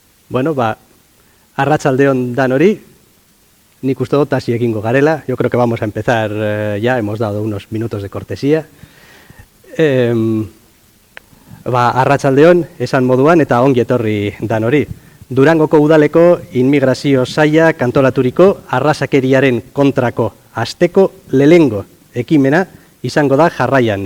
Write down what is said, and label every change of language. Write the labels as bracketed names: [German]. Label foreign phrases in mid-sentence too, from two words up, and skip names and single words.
[Basque] Bueno, arratsaldeon danori, nik uste dut hasi egingo garela. [Spanish] Yo creo que vamos a empezar ya, hemos dado unos minutos de cortesía. [Basque] Arratsaldeon, esan moduan eta ongi etorri danori. Durangoko udaleko inmigrazio saila kantolaturiko arrazakeriaren kontrako asteko lehengo ekimena izango da jarraian.